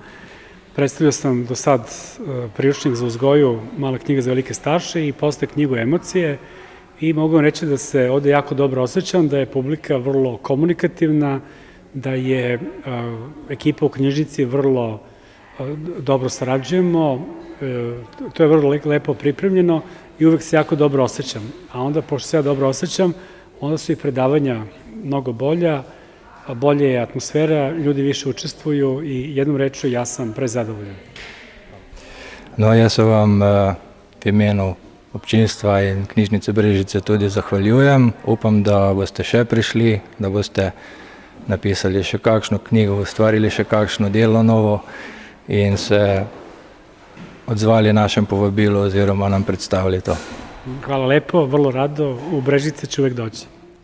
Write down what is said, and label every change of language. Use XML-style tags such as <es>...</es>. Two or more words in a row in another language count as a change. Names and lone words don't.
<sr>Predstavljao sam do sad priručnik za uzgoju, mala knjiga za velike starše i posle knjigu Emocije i mogu vam reći da se ovde jako dobro osjećam, da je publika vrlo komunikativna, da je ekipa u knjižnici vrlo dobro sarađujemo, to je vrlo lepo pripremljeno i uvek se jako dobro osjećam. A onda, pošto se ja dobro osjećam, onda su i predavanja mnogo bolja, bolje je atmosfera, ljudi više učestvuju i jednom rečju ja sam prezadovoljan.</sr> <sl>No, jaz se vam v imenu občinstva in knjižnice Brežice tudi zahvaljujem. Upam, da boste še prišli, da boste napisali še kakšno knjigo, ustvarili še kakšno delo novo in se odzvali našem povabilu oziroma nam predstavili to. Hvala lepo,</sl> <sr>vrlo rado, u Brežice ću uvek doći.</sr>